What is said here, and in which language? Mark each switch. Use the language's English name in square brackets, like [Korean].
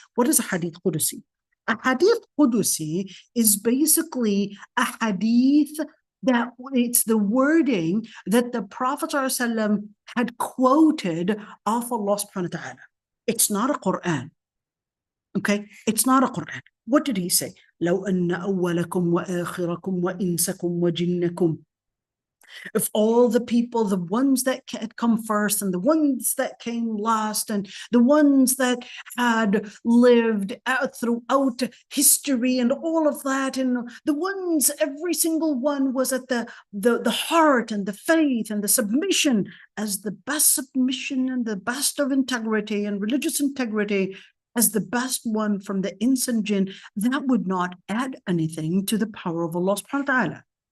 [English] What is a hadith Qudusi? A hadith Qudusi is basically a hadith that it's the wording that the Prophet ﷺ had quoted of Allah subhanahu wa ta'ala. It's not a Quran. Okay? It's not a Quran. What did He say? [Arabic] لو أن أولكم وآخركم وإنسكم وجنكم. [English] If all the people, the ones that had come first and the ones that came last and the ones that had lived throughout history and all of that, and the ones, every single one was at the heart and the faith and the submission as the best submission and the best of integrity and religious integrity, as the best one from the ins and jinn, that would not add anything to the power of Allah subhanahu wa ta'ala.